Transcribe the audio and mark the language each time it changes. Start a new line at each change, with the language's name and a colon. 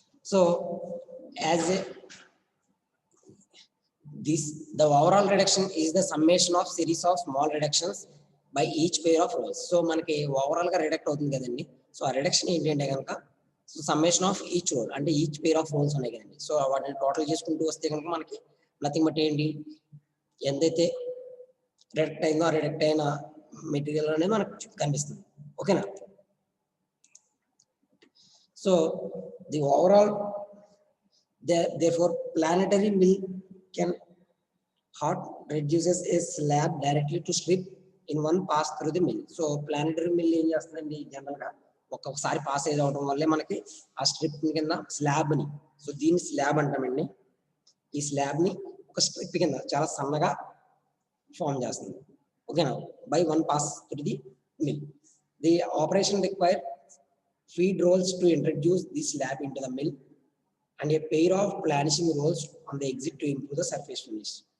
English: So as the overall reduction is the summation of series of small reductions by each pair of rolls.
Telugu: So మనకి overall గా రిడక్ట్ అవుతుంది కదండి. So ఆ reduction ఏంటంటే కనుక so summation of each role అంటే each pair of roles ఉన్నాయి కదండి. సో వాటిని టోటల్ చేసుకుంటూ వస్తే కనుక మనకి నథింగ్ బట్ ఏంటి, ఎంతైతే రిడక్ట్ అయిందో ఆ రిడక్ట్ అయిన మెటీరియల్ అనేది మనకు కనిపిస్తుంది. ఓకేనా.
English: So the overall therefore planetary mill can hot reduces a slab directly to strip in one pass through the mill.
Telugu: So planetary mill ఏం చేస్తుందండి, జనరల్ గా ఒక్కొక్కసారి పాస్ అయ్యి అవడం వల్లే మనకి ఆ స్ట్రిప్ కింద స్లాబ్ ని, సో దీన్ని స్లాబ్ అంటామండి, ఈ స్లాబ్ ని ఒక స్ట్రిప్ కింద చాలా సన్నగా ఫామ్ చేస్తుంది.
English: ఓకేనా. By one pass through the mill. The operation require feed rolls to introduce this slab into the mill and a pair of planishing rolls on the exit to improve the surface finish.